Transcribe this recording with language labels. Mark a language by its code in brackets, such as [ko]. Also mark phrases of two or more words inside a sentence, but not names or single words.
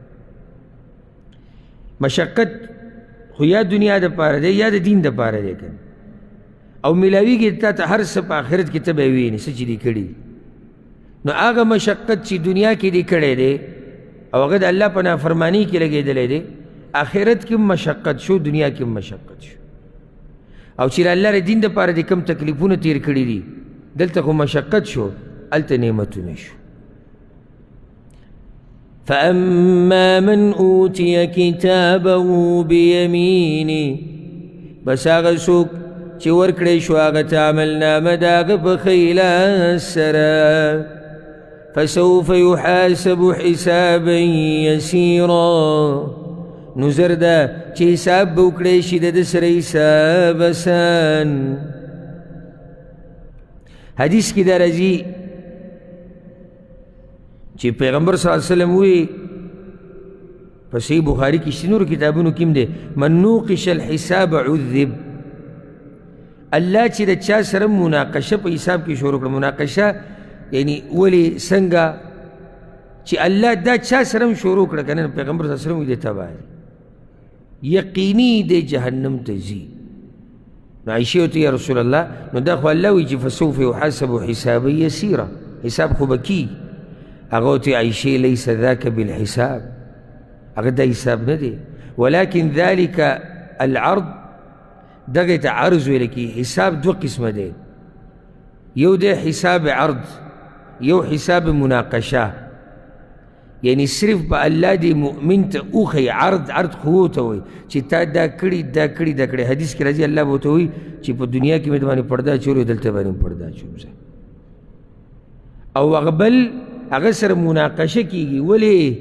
[ps] مشقت خو یا دنیا دپاره دی یا د دین دپاره دی که او میلاویږي تا ته هر څه په آخرت کې ته به یې وینې څه چې دې کړي نو هغه مشقت چې دنیا کې دې کړی دی او هغه د الله په نافرماني کې لګېدلی دی آخرت کې مشقت شو دنیا کې مشقت شو او چې الله د دین دپاره دې کم تکلیفونه تیر کړي دي دلته خو مشقت شو هلته نعمتونه شو [ar] فأما من أوتي كتابه بيمينه [ps] بس هغه څوک چې ورکړی شو هغه ته عملنامه د هغه په ښی لاس سره [ar] فسوف يحاسب حسابا يسيرا [ps] نو زر ده چې حساب به وکړی شي د ده سره حساب اسان حدیث کې دا راځي چې پیغمبر [ar] صلی الله علیه وسلم [ps] وی په صحیح بخاري کې شته نورو کتابونو کې هم دی [ar] من نوقش الحساب عذب الله [ps] چې د چا سره مناقشه په حساب کې شروع کړه مناقشه یعنی ولې څنګه چې الله دا چا سره هم شروع کړه که نه پیغمبر [ar] صلی الله علیه وسلم [ps] وی دی تباه یقیني دی جهنم ته ځي نو عایشې ورته [ar] یا رسول الله [ps] نو دا خو الله وایي چې [ar] فسوف یحاسب حسابا یسیرا [ps] حساب خو به کي هغه ورته عایشې [ar] لیس ذاک بالحساب [ps] هغه دا حساب نه دی [ar] ولكن ذلك العرض [ps] دغه ته عرض ویل کي حساب دو قسمه دی یو دی حساب عرض یو حساب مناقشه یعنی صرف به الله دی مؤمن ته اوښی عرض خو ته وایي چې تا دا کړي دا کړي دا کړي حدیث کې راځي الله به ورته وایي چې په دنیا کې مې د باندې پرده اچولې دلته باندې پرده اچوم زه او هغه بل هغه سره مناقشه کېږي ولې